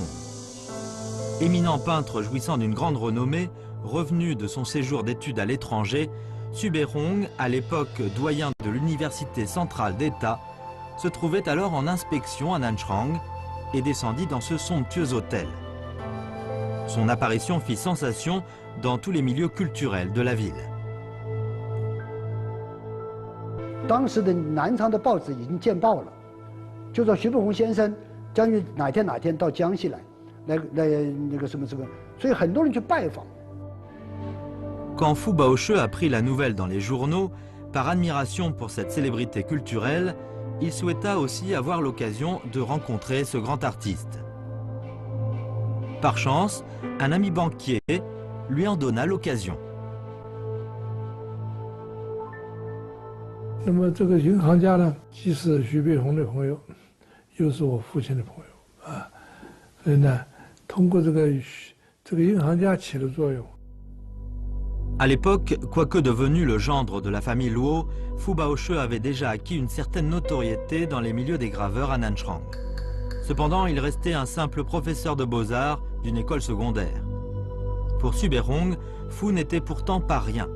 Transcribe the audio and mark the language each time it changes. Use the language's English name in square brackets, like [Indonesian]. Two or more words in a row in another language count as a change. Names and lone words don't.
[French] Éminent peintre jouissant d'une grande renommée, revenu de son séjour d'études à l'étranger, Subérong, à l'époque doyen de l'Université centrale d'État, se trouvait alors en inspection à Nanshan et descendit dans ce somptueux hôtel. Son apparition fit sensation dans tous les milieux culturels de la ville. [Chinese] 当时的南昌的报纸已经见报了，就说徐悲鸿先生将于哪天到江西来那个什么，所以很多人去拜访。 [French] Quand Fu Baoshi apprit la nouvelle dans les journaux, par admiration pour cette célébrité culturelle, il souhaita aussi avoir l'occasion de rencontrer ce grand artiste. Par chance, un ami banquier lui en donna l'occasion. [Chinese] 那么这个银行家呢，既是徐悲鸿的朋友，又是我父亲的朋友啊，所以呢，通过这个银行家起了作用。 [French] À l'époque, quoique devenu le gendre de la famille Luo, Fu Baoshi avait déjà acquis une certaine notoriété dans les milieux des graveurs à Nanshan. Cependant, il restait un simple professeur de beaux-arts d'une école secondaire. Pour Subérong, Fu n'était pourtant pas rien.